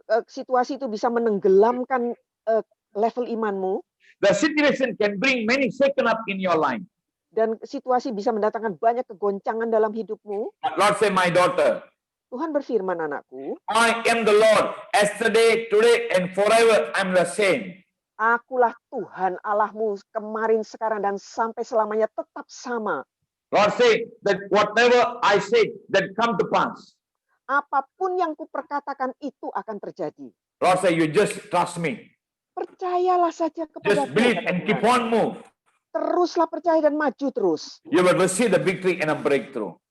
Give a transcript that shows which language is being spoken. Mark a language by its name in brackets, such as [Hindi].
[Indonesian] Situasi itu bisa menenggelamkan level imanmu. [English] The situation can bring many shaken up in your life. [Indonesian] Dan situasi bisa mendatangkan banyak kegoncangan dalam hidupmu. [English] But Lord, say, my daughter, [Indonesian] Tuhan berfirman, anakku, [English] I am the Lord, yesterday, today, and forever I'm the same. [Indonesian] akulah Tuhan Allahmu kemarin, sekarang, dan sampai selamanya tetap sama. [English] Lord, say that whatever I say that come to pass. [Indonesian] Apapun yang kuperkatakan itu akan terjadi. [English] Lord, say you just trust me. [Indonesian] Percayalah saja [English] Just [Indonesian] kepada [English] believe and keep on move. [Indonesian] Teruslah percaya dan maju terus. [English] You will receive the victory and a breakthrough.